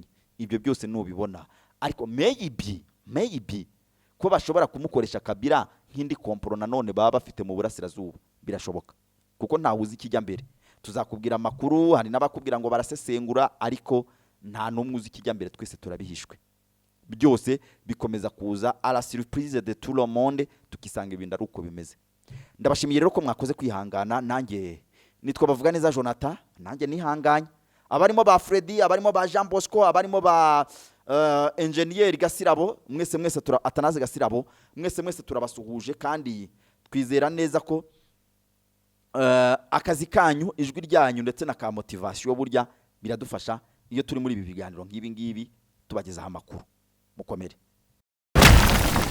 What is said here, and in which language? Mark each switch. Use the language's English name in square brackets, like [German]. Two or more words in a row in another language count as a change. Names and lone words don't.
[Kinyarwanda] Ibyo byose nubibona, ariko maybe ko bashobora kumukoresha Kabila nk'indi komporo nanone baba bafite mu burasirazuba, birashoboka kuko ntawe uzi ikijya mbere. Tuzakubwira amakuru, hari n'abakubwira ngo barasesengura, ariko nta n'umwe uzi ikijya mbere, twese turabihishwe. Byose bikomeza kuza [French] à la surprise de tout le monde, [Kinyarwanda] tukisanga ibintu ari uko bimeze. Ndabashimiye rero ko mwakoze kwihangana, nanjye nitwa bavuga neza Jonathan, nanjye nihanganye. Abarimo ba Freddy, abarimo ba Jean Bosco, abarimo ba engineer Gasirabo, mwese Atanaze Gasirabo, mwese turabasuhuje, kandi twizera neza ko akazi kanyu, ijwi ryanyu ndetse na ka motivation burya biradufasha iyo turi muri ibi biganiro nk'ibi ngibi tubagezaho amakuru.